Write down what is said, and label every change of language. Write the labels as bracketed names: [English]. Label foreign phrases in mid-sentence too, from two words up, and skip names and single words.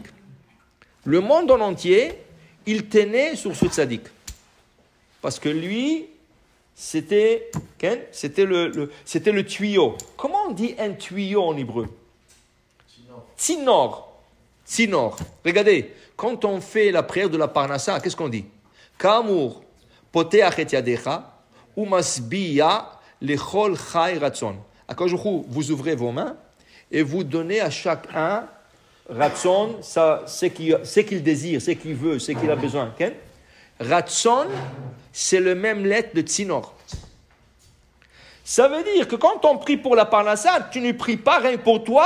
[French] Le monde en entier, il tenait sur ce tzaddik. Parce que lui, c'était le tuyau. Comment on dit un tuyau en hébreu? Tsinor. Regardez, quand on fait la prière de la Parnassa, qu'est-ce qu'on dit? [Hebrew] כאמור פותח את ידך ומשביע לכל חי רצון. [French] Akadosh Baruch Hu, vous ouvrez vos mains et vous donnez à chacun ratzon, ce qu'il désire, ce qu'il veut, ce qu'il a besoin. Okay? Ratzon, c'est le même lettre de tsinor. Ça veut dire que quand on prie pour la Parnassa, tu ne pries pas rien pour toi.